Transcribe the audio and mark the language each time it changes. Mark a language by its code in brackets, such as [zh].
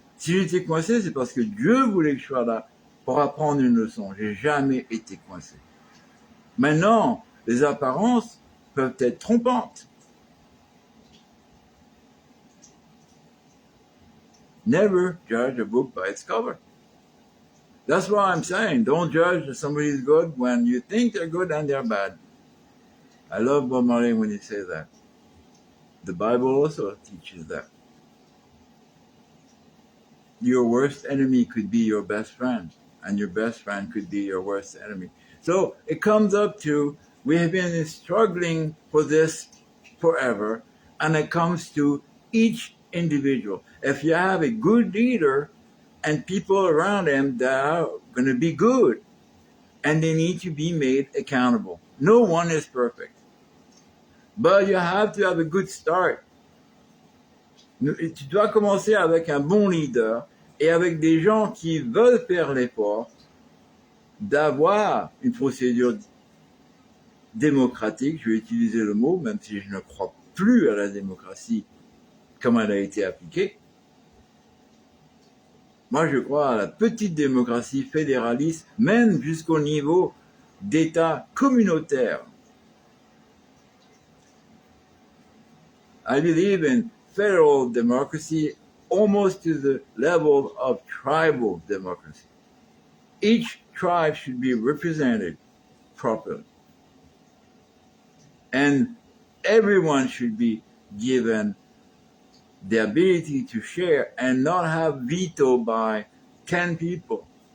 [fr] Si j'étais coincé, c'est parce que Dieu voulait que je sois là pour apprendre une leçon. J'ai jamais été coincé. Maintenant, les apparences peuvent être trompantes. [en] Never judge a book by its cover. That's why I'm saying, don't judge that somebody's good when you think they're good and they're bad. I love Bob Marley when he says that. The Bible also teaches that. Your worst enemy could be your best friend, and your best friend could be your worst enemy. So it comes up to, we have been struggling for this forever, and it comes to each individual. If you have a good leader and people around him that are going to be good, and they need to be made accountable. No one is perfect. But you have to have a good start. [fr] Tu dois commencer avec un bon leader et avec des gens qui veulent faire l'effort d'avoir une procédure démocratique. Je vais utiliser le mot, même si je ne crois plus à la démocratie comme elle a été appliquée. Moi, je crois à la petite démocratie fédéraliste, même jusqu'au niveau d'État communautaire. [en] I believe in federal democracy almost to the level of tribal democracy. Each tribe should be represented properly. And everyone should be given the ability to share and not have veto by 10 people.